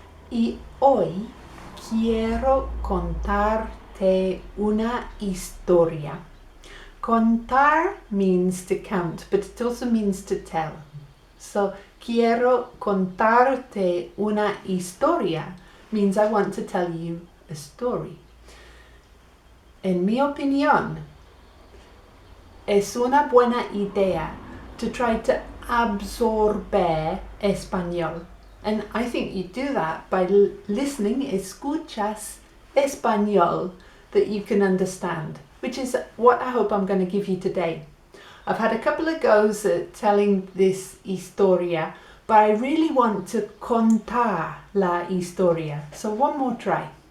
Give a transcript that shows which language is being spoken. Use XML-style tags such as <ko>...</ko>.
<es>Y hoy quiero contarte una historia.</es> <en>Contar means to count, but it also means to tell. So,</en> <es>quiero contarte una historia</es> <en>means I want to tell you a story.</en> <es>En mi opinión, es una buena idea</es> <en>to try to</en> <es>absorber español.</es> <en>And I think you do that by listening,</en> <es>escuchas español</es> <en>that you can understand, which is what I hope I'm going to give you today. I've had a couple of goes at telling this historia, but I really want to</en> <es>contar la historia.</es> <en>So one more try.</en>